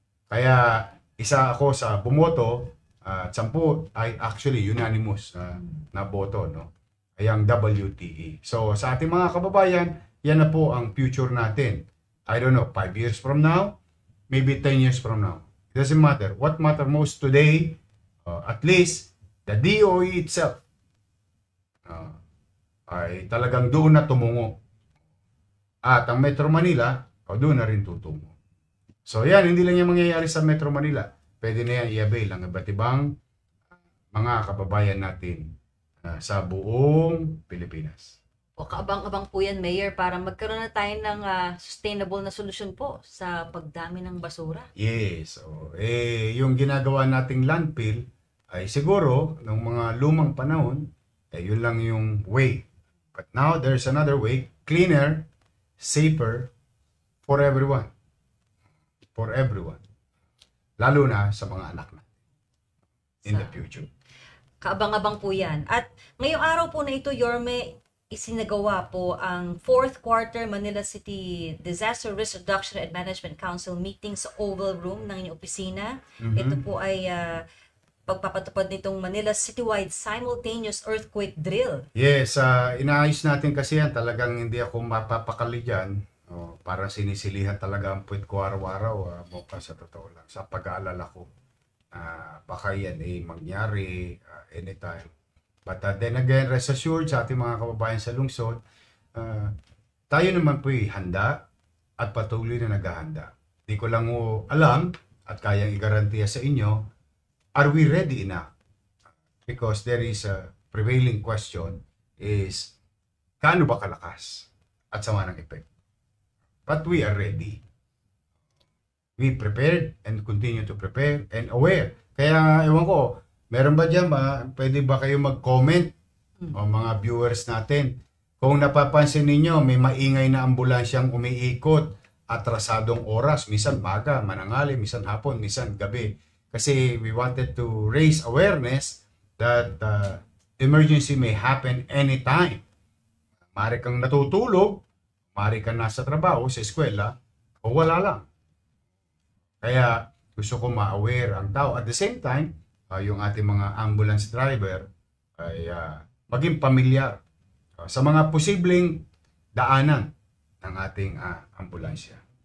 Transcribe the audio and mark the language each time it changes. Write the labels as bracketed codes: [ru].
[tl] Kaya isa ako sa bumoto, 10 ay actually unanimous na boto, no? Ay ang WTE. So sa ating mga kababayan, yan na po ang future natin. [en] I don't know, 5 years from now, maybe 10 years from now. It doesn't matter. What matter most today, at least, the DOE itself, [tl] ay talagang doon na tumungo. At ang Metro Manila, doon na rin tutungo. So yan, hindi lang yung mangyayari sa Metro Manila. Pwede na yan i-avail ang iba't ibang mga kababayan natin sa buong Pilipinas. O kaabang-abang po yan, Mayor, para magkaroon na tayo ng sustainable na solusyon po sa pagdami ng basura. [en] Yes. [tl] Yung ginagawa nating landfill ay siguro ng mga lumang panahon, yun lang yung way. [en] But now there's another way, cleaner, safer for everyone. For everyone. [tl] Lalo na sa mga anak natin [en] in the future. [tl] Kaabang-abang po yan. At ngayong araw po na ito, Yorme, isinagawa po ang 4th Quarter Manila City Disaster Risk Reduction and Management Council meeting sa Oval Room ng inyong opisina. Ito po ay pagpapatupad nitong Manila Citywide Simultaneous Earthquake Drill. Yes, inaayos natin kasi yan. Talagang hindi ako mapapakali dyan. Parang sinisilihan talaga ang puwit ko araw-araw. Mukha sa totoo lang. Sa pag-aalala ko. Baka yan mangyari anytime. [en] But then again, rest assured [tl] sa ating mga kababayan sa lungsod, tayo naman po'y handa at patuloy na naghahanda. Di ko lang alam at kayang igarantiya sa inyo, [en] are we ready enough? Because there is a prevailing question is, [tl] kaano ba kalakas at sama ng epekto? [en] But we are ready. We prepared and continue to prepare and aware. [tl] Kaya, ewan ko, meron ba dyan pwede ba kayo mag-comment o mga viewers natin? Kung napapansin ninyo, may maingay na ambulansyang umiikot, atrasadong oras, minsan maga, mananghali, minsan hapon, minsan gabi. [en] Kasi we wanted to raise awareness that emergency may happen anytime. [tl] Maaari kang natutulog, maaari kang nasa trabaho, sa eskwela, o wala lang. Kaya gusto ko ma-aware ang tao. [en] At the same time, [tl] yung ating mga ambulance driver ay maging pamilyar sa mga posibleng daanan ng ating ambulansya.